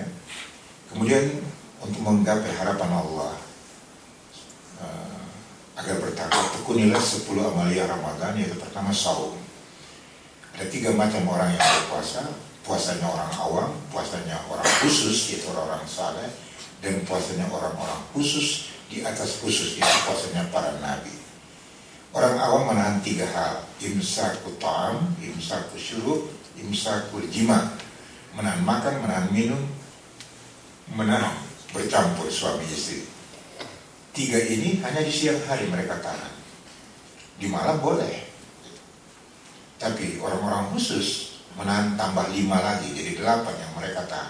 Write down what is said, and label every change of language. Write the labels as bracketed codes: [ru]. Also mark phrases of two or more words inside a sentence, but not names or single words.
[id] Kemudian untuk menggapai harapan Allah agar bertakwa, tekunilah 10 amalia Ramadan, yaitu pertama saum. Ada 3 macam orang yang berpuasa, puasanya orang awam, puasanya orang khusus, yaitu orang-orang saleh, dan puasanya orang-orang khusus di atas khusus, yaitu puasanya para nabi. Orang awam menahan 3 hal: [ar] إمساك الطعام، إمساك الشراب، إمساك الجماع. [id] Menahan makan, menahan minum, menahan bercampur suami istri. 3 ini hanya di siang hari mereka tahan. Di malam boleh. Tapi orang-orang khusus menahan tambah 5 lagi, jadi 8 yang mereka tahan.